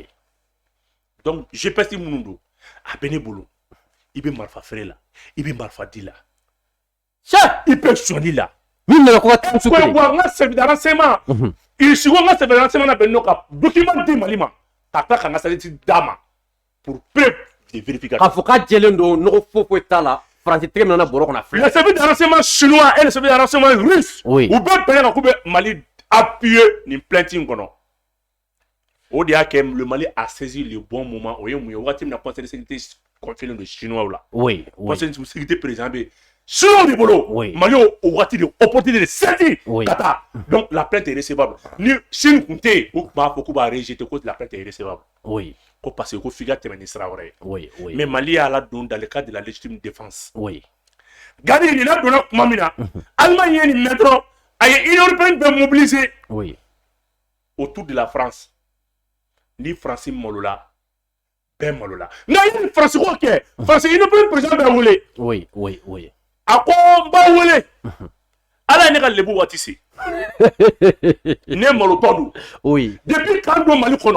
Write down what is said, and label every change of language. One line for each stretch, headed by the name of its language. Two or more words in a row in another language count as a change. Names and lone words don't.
Bambara: donc GPS minnu don a bɛ ne bolo i bɛ marifa feere la i bɛ marifa di la i bɛ sɔnni la min nana ko ka taa su kelen wa n ka
French: service de renseignement
Bambara: Russie ko n ka
French: service de renseignement
Bambara: bɛ n'o ka document di Mali ma ka tila ka n ka satellite d'a ma
French: pour preuve de vérification
Bambara: k'a fɔ k'a jɛlen don nɔgɔ foyi t'a la Faransi tɛgɛ min nana bɔrɔ kɔnɔ filɛ
French: le service de renseignement chinois et le service de renseignement russe oui
Bambara: u bɛɛ bɛnna kan k'u bɛ Mali appuyer nin plainte in kɔnɔ o de y'a kɛ
French: le Mali a saisi le bon moment
Bambara: o ye mun ye waati min na
French: conseil de sécurité confié
Bambara: don chinois la
French: oui conseil de sécurité président
Bambara: bɛ chinois de bolo Mali o waati de
French: opportunité de saisi
Bambara: ka taa
French: donc la plainte est recevable
Bambara: ni Chine kun tɛ yen u tun b'a fɔ k'u b'a rejeter ko
French: la plainte est recevable oui
Bambara: ko
French: parce que
Bambara: ko f'i ka tɛmɛ ni sira wɛrɛ ye
French: oui oui mais
Bambara: Mali y'a ladon
French: dans le cadre de la légitime défense oui
Bambara: gadi nin ladonna tuma min na Allemagne ye nin mɛn dɔrɔn a ye
French: Union européenne
Bambara: bɛɛ mobiliser
French: oui autour de la France
Bambara: ni France malola bɛɛ malola nka i ni France ko kɛ France
French: Union européenne président
Bambara: bɛ wele
French: oui oui oui
Bambara: a ko n b'a wele ala ye ne ka lebu waati se ne malotɔ don
French: oui
Bambara: depuis k'an don Mali kɔnɔ